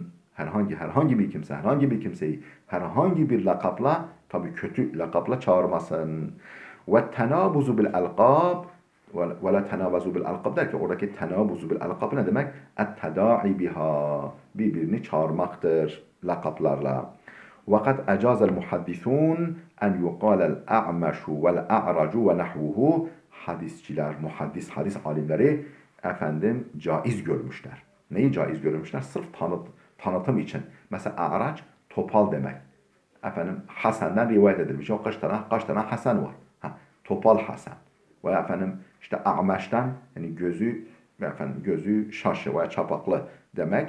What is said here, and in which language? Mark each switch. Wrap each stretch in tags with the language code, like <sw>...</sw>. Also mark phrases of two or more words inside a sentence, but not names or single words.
<tr>Herhangi bir kimse, herhangi bir kimseyi herhangi bir lakapla, tabii kötü lakapla çağırmasın.</tr> <ar>وتنابزوا بالألقاب ولا تنابزوا بالألقاب</ar> <tr>der ki oradaki</tr> <ar>تنابزوا بالألقاب</ar> <tr>ne demek?</tr> <ar>التداعي بها,</ar> <tr>birbirini çağırmaktır lakaplarla.</tr> <ar>وقد أجاز المحدثون أن يقال الأعمش والأعرج ونحوه.</ar> <tr>Hadisçiler, hadis alimleri efendim caiz görmüşler. Neyi caiz görmüşler? Sırf tanıtım için. Mesela a'raç topal demek. Efendim Hasan'dan rivayet edilmiş. O kaç tane Hasan var. Topal Hasan. Veya efendim işte A'meş'ten yani gözü şaşı veya çapaklı demek.</tr>